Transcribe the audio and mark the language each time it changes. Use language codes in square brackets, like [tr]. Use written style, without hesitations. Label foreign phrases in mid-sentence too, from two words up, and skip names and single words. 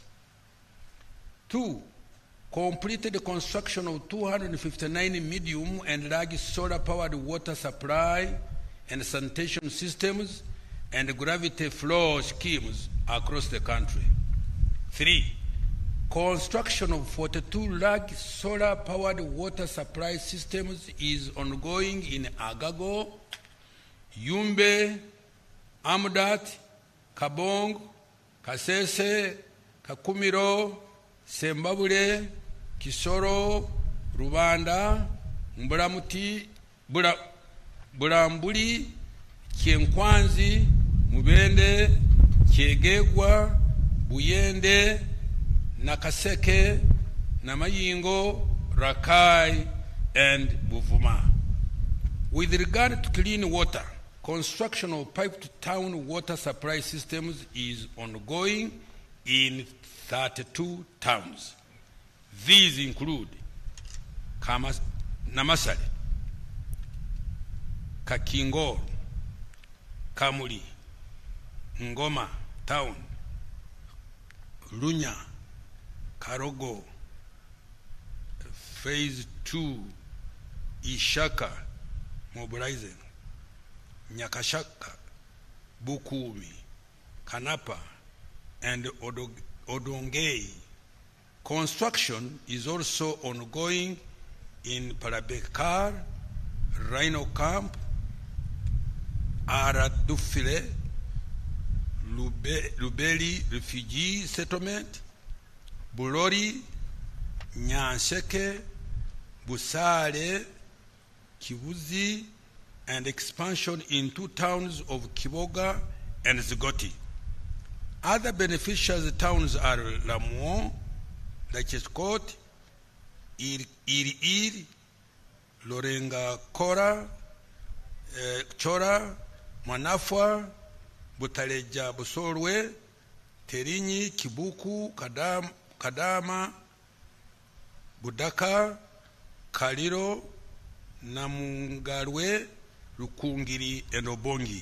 [en] 2, completed the construction of 259 medium and large solar-powered water supply and sanitation systems and gravity flow schemes across the country. 3, construction of 42 large solar-powered water supply systems is ongoing in Agago, Yumbe, Amudat, Kabong, Kasese, Kakumiro, Sembabule, Kisoro, Rubanda, Mbulamuti, Bulambuli, Kyenkwanzi, Mubende, Kyegegwa, Buyende, Nakaseke, Namayingo, Rakai, and Buvuma. With regard to clean water, construction of pipe-to-town water supply systems is ongoing in 32 towns. These include Namasale, Kakingor, Kamuli, Ngoma Town, Lunya, Karogo, Phase 2, Ishaka, Mobilizing, Nyakashaka, Bukumi, Kanapa, and Odongei. Construction is also ongoing in Parabekar, Rhino Camp, Aradufile, Lubeli Refugee Settlement, Bulori, Nyanseke, Busale, Kibuzi, and expansion in 2 towns of Kiboga and Zigoti. Other beneficial towns are Lamuo, Lacheskot, Iri, Lorenga Kora, Chora, Manafwa, Butaleja Busorwe, Terinyi, Kibuku, Kadama, Budaka, Kaliro, Namungarwe, Lukungiri, and Obongi.